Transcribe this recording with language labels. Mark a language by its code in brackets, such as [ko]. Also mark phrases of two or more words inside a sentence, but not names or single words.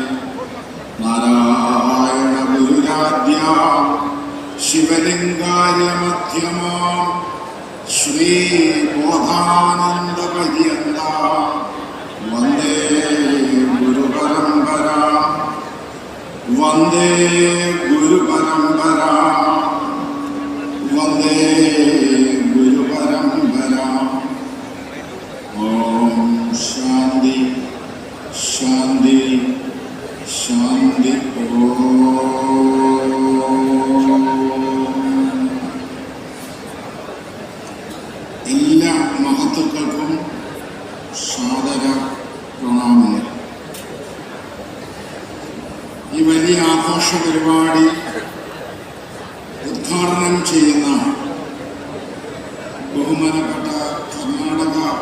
[sa] नारायण गुरुराध्यां शिवलिङ्गार्य मध्यमां श्रीबोधानन्दपर्यन्तां वन्दे गुरुपरम्परा वन्दे गुरुपरम्परा वन्दे गुरुपरम्परा. ओं शान्ति शान्ति शान्ति. [ml] എല്ലാ മഹത്തുക്കൾക്കും സാദര പ്രണാമങ്ങൾ. ഈ വലിയ ആഘോഷ പരിപാടി ഉദ്ഘാടനം ചെയ്യുന്ന ബഹുമാനപ്പെട്ട കർണാടക